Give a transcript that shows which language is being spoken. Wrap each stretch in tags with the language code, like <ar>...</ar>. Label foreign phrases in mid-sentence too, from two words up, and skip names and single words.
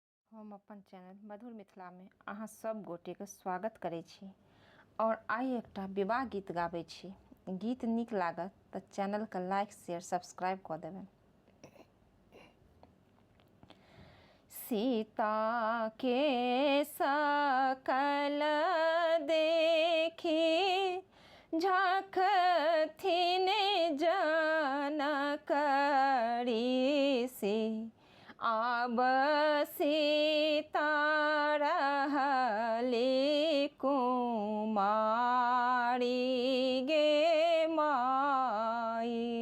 <mai>हम अपन चैनल मधुर मिथिला में अहाँ सब गोटे के स्वागत करै छी और आइ एकटा विवाह गीत गाबै छी। गीत नीक लागत तो चैनल के</mai> <en>like share subscribe</en> <mai>कऽ देबै। सीता के सकल देखी झाँकथिन जनक ऋषि, आब सीता रहली कुमारी गे माई।</mai>